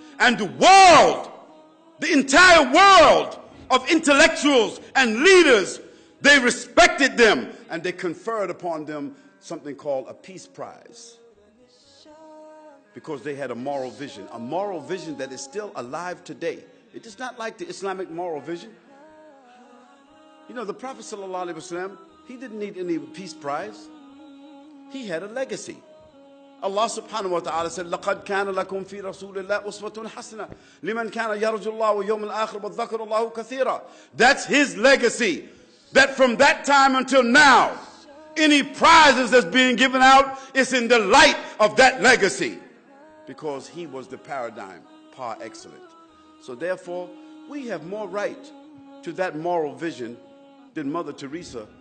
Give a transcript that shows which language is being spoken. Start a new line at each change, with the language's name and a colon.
English: And the world, the entire world of intellectuals and leaders, they respected them and they conferred upon them something called a peace prize. Because they had a moral vision that is still alive today. It is not like the Islamic moral vision. You know, the Prophet ﷺ, he didn't need any peace prize. He had a legacy.
Arabic: Allah subhanahu wa ta'ala said, لَقَدْ كَانَ لَكُمْ فِي رَسُولِ اللَّهِ أُسْوَةٌ حَسَنَةٌ لِمَنْ كَانَ يَرْجُو اللَّهَ وَيَوْمَ الْآخِرَ وَذَّكَرَ اللَّهُ كَثِيرًا.
English: That's his legacy. That from that time until now, any prizes that's being given out is in the light of that legacy. Because he was the paradigm par excellence. So therefore, we have more right to that moral vision than Mother Teresa.